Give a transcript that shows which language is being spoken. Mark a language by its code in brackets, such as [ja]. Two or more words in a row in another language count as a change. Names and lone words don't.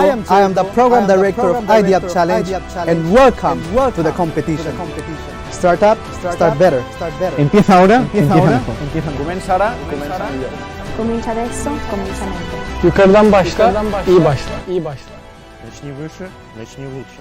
[en] I am the program director of IdeaUp Challenge, and welcome to the competition. Start up, start better. [es] Empieza ahora, empieza mejor. Comienza ahora, comienza mejor. [it] Comincia adesso, comincia meglio. [tr] Yukarıdan başla, iyi başla, iyi başla. [ru] Начни выше, начни лучше.